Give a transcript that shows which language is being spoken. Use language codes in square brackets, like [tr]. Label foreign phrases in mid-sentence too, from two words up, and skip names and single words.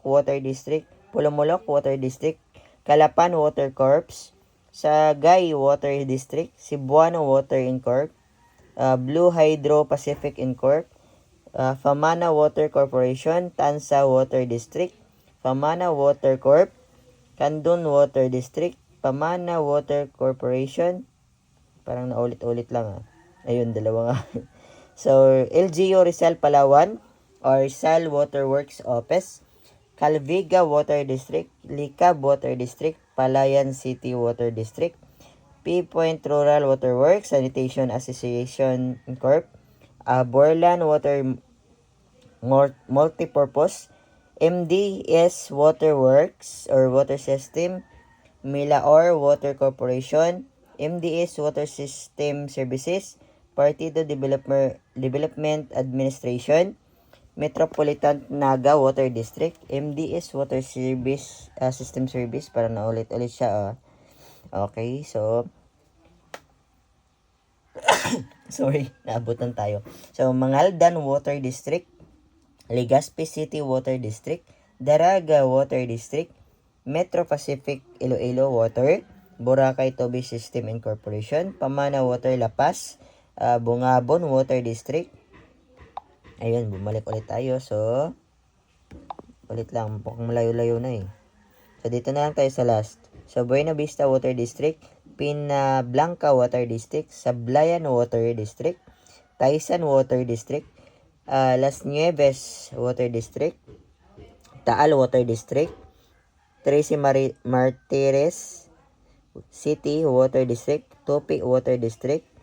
[tl] Water District, Pulumulok Water District, Calapan Water Corps, Sagay Water District, Cebuano Water Incorp, Blue Hydro Pacific Incorp, Famana Water Corporation, Tansa Water District, Famana Water Corp, Candon Water District, Pamana Water Corporation. Parang naulit-ulit lang Ayun, dalawa nga. So, LGU Rizal Palawan or Rizal Waterworks Office. Calviga Water District, Licab Water District, Palayan City Water District, P-Point Rural Waterworks Sanitation Association Corp, Borland Water Multipurpose, MDS Waterworks or Water System, Milaor Water Corporation, MDS Water System Services, Partido Development Administration, Metropolitan Naga Water District, MDS Water Service System Service, para naulit-ulit siya. Okay, [en] so sorry, [tl] naabutan tayo. So, Mangaldan Water District, Legazpi City Water District, Daraga Water District, Metro Pacific Iloilo Water, Boracay Tobi System Incorporation, Pamana Water La Paz, Bungabon Water District. Ayun, bumalik ulit tayo. So, ulit lang. Mukhang malayo-layo na So, dito na lang tayo sa last. So, Buena Vista Water District, Pinablanca Water District, Sablayan Water District, Taisan Water District, Las Nieves Water District, Taal Water District, Tracy Martires City Water District, Topi Water District,